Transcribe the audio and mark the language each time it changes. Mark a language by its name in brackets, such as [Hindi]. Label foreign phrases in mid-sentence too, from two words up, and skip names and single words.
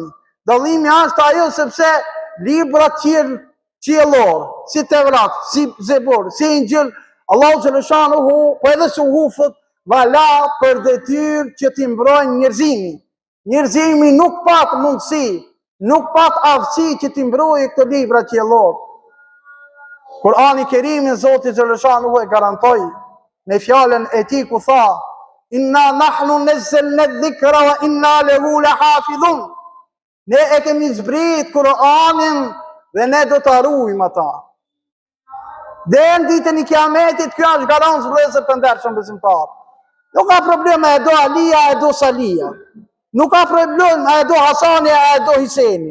[Albanian] Dallimi është ajo sepse librat qiellor, si Tevrat, si Zebur, si Injil, Allahu xhaleshanuhu, po edhe suhufët vala për detyrë që t'i mbrojnë njerëzimi. Njerëzimi nuk pat mundësi, nuk pat aftësi që t'i mbrojë këto libra qiellor. Kur'ani Kerimin Zoti xhaleshanuhu e garantoi me fjalën e tij ku tha: [Arabic] "إنا نحن نزلنا الذكر وإنا له لحافظون." [Albanian] Ne e kemi zbrit Kur'anin dhe ne do ta ruajmë ata. Dhe në ditën e Kiametit, kjo është garancë vëllezër të ndershëm besimtar. Nuk ka problem a e do Alia, a e do Salia. Nuk ka problem a e do Hasani, a e do Hiseni.